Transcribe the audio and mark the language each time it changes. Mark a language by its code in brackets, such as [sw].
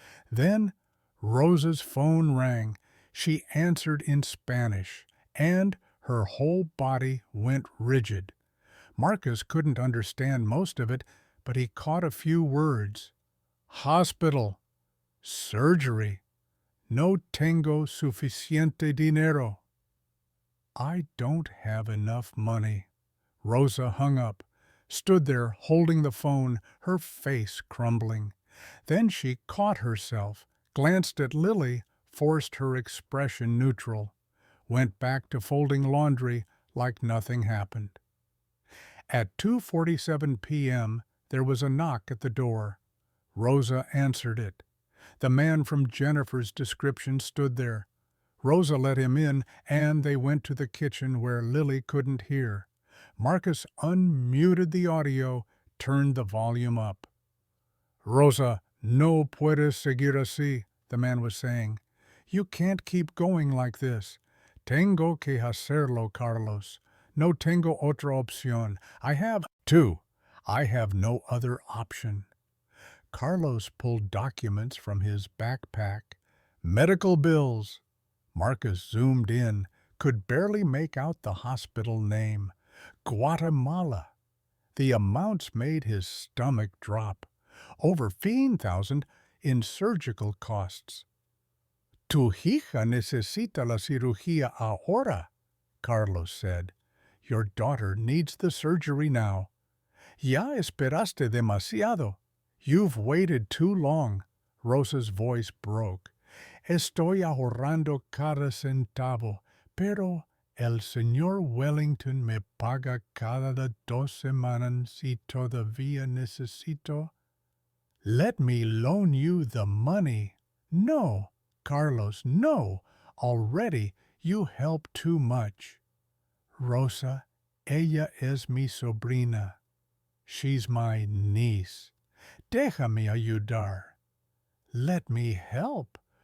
[en] Then Rosa's phone rang. She answered in Spanish, and her whole body went rigid. Marcus couldn't understand most of it, but he caught a few words. Hospital. Surgery. [es] No tengo suficiente dinero. [en] I don't have enough money. Rosa hung up, stood there holding the phone, her face crumbling. Then she caught herself, glanced at Lily, forced her expression neutral, went back to folding laundry like nothing happened. At 2:47 p.m., there was a knock at the door. Rosa answered it. The man from Jennifer's description stood there. Rosa let him in, and they went to the kitchen where Lily couldn't hear. Marcus unmuted the audio, turned the volume up. [es] Rosa, no puedes seguir así, [en] the man was saying. You can't keep going like this. [es] Tengo que hacerlo, Carlos. No tengo otra opción. [en] I have no other option. Carlos pulled documents from his backpack. Medical bills. Marcus zoomed in, could barely make out the hospital name. Guatemala. The amounts made his stomach drop. Over 15,000 in surgical costs. [es] Tu hija necesita la cirugía ahora, [en] Carlos said. Your daughter needs the surgery now. [es] Ya esperaste demasiado. [en] You've waited too long. Rosa's voice broke. [es] Estoy ahorrando cada centavo, pero el señor Wellington me paga cada 2 semanas y todavía necesito. [en] Let me loan you the money. No, Carlos, no. Already you help too much. [es] Rosa, ella es mi sobrina. [en] She's my niece. [es] Déjame ayudar. [en] Let me help.